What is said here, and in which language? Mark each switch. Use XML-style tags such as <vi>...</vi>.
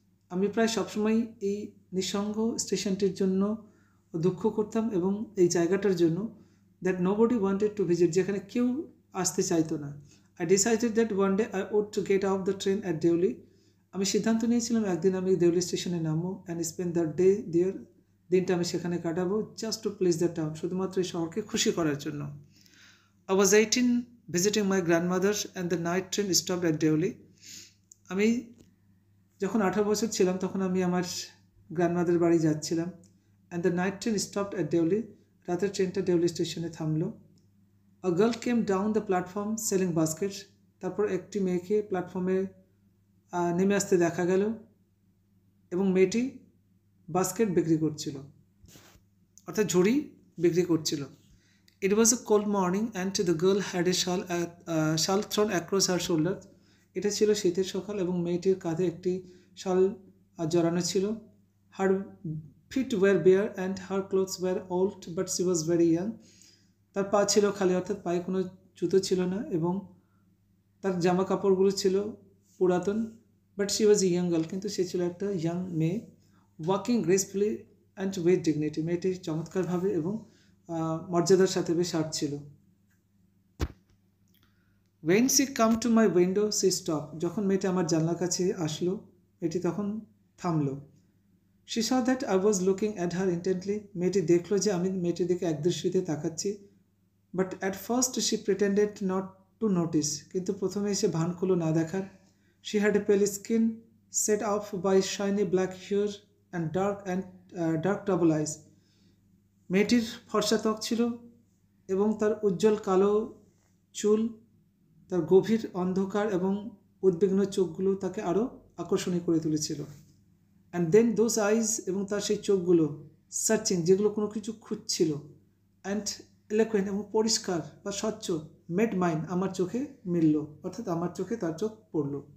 <bn>আমি প্রায় সবসময় এই নিঃসঙ্গ স্টেশনটির জন্য দুঃখ করতাম এবং এই জায়গাটার জন্য,</bn> <en>that nobody wanted to visit,</en> <bn>যেখানে কেউ আসতে চাইতো না।</bn> <en>I decided that one day I would to get out the train at Deoli.</en> <bn>আমি সিদ্ধান্ত নিয়েছিলাম একদিন আমি দেউলি স্টেশনে নামবো</bn> <en>and spend the day there,</en> <bn>দিনটা আমি সেখানে কাটাবো,</bn> <en>just to please the town,</en> <bn>শুধুমাত্র এই শহরকে খুশি করার জন্য।</bn> <en>I was 18, visiting my grandmother, and the night train stopped at Deoli.</en> <bn>আমি যখন 18 বছর ছিলাম তখন আমি আমার গ্র্যান্ডমাদার বাড়ি যাচ্ছিলাম।</bn> <en>and the night train stopped at Deoli,</en> <bn>রাতের ট্রেনটা দেউলি স্টেশনে থামলো।</bn> <en>a girl came down the platform selling basket,</en> <bn>তারপর একটি মেয়েকে প্ল্যাটফর্মে নেমে আসতে দেখা গেল এবং মেয়েটি বাস্কেট বিক্রি করছিল, অর্থাৎ ঝুড়ি বিক্রি করছিল।</bn> <en>It was a cold morning and the girl had a shawl thrown across her shoulder.</en> <bn>এটা ছিল শীতের সকাল এবং মেয়েটির কাঁধে একটি শাল জড়ানো ছিল।</bn> <en>Her feet were bare and her clothes were old but she was very young.</en> <bn>তার পা ছিল খালি, অর্থাৎ পায়ে কোনো জুতো ছিল না এবং তার জামা কাপড়গুলো ছিল পুরাতন।</bn> <en>but she was young girl,</en> <bn>কিন্তু সে ছিল একটা ইয়াং মেয়ে।</bn> <en>walking gracefully and with dignity,</en> <bn>মেয়েটি চমৎকারভাবে এবং মর্যাদার সাথে বেশ হাঁটছিল।</bn> <en>When she come to my window, she stopped.</en> <bn>যখন মেয়েটি আমার জানলার কাছে আসলো, মেয়েটি তখন থামলো।</bn> <en>She saw that I was looking at her intently.</en> <bn>মেয়েটি দেখলো যে আমি মেয়েটির দিকে একদৃষ্টিতে তাকাচ্ছি।</bn> <en>But at first she pretended not to notice.</en> <bn>কিন্তু প্রথমে সে ভান করলো না দেখার।</bn> <en>She had a pale skin set off by shiny black hair and dark double eyes.</en> <bn>মেয়েটির ফর্সা ত্বক ছিল এবং তার উজ্জ্বল কালো চুল, তার গভীর অন্ধকার এবং উদ্বিগ্ন চোখগুলো তাকে আরও আকর্ষণীয় করে তুলেছিল।</bn> <en>and then those eyes,</en> <bn>এবং তার সেই চোখগুলো সার্চিং, যেগুলো কোনো কিছু খুঁজছিল,</bn> <en>and eloquent,</en> <bn>এবং পরিষ্কার বা স্বচ্ছ,</bn> <en>met mine,</en> <bn>আমার চোখে মিলল, অর্থাৎ আমার চোখে তার চোখ পড়ল।</bn>